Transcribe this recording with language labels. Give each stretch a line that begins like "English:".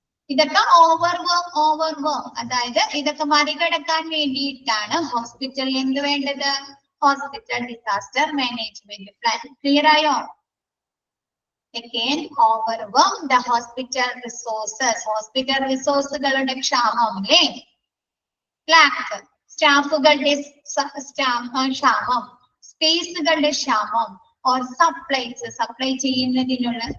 Malayalam: ഇതൊക്കെ ഓവർവേം അതായത് ഇതൊക്കെ മറികടക്കാൻ വേണ്ടിയിട്ടാണ് ഹോസ്പിറ്റലിൽ എന്ത് വേണ്ടത്? Hospital disaster management plan. Clear ആയോ?
English: Again, overwhelm the hospital resources.
Malayalam: Hospital റിസോഴ്സുകളുടെ ക്ഷാമം അല്ലേ? ലാക്ക്, സ്റ്റാഫുകളുടെ ക്ഷാമം, സ്പേസുകളുടെ ക്ഷാമം, ഓർ സപ്ലൈസ്, സപ്ലൈ ചെയ്യുന്നതിനുള്ള.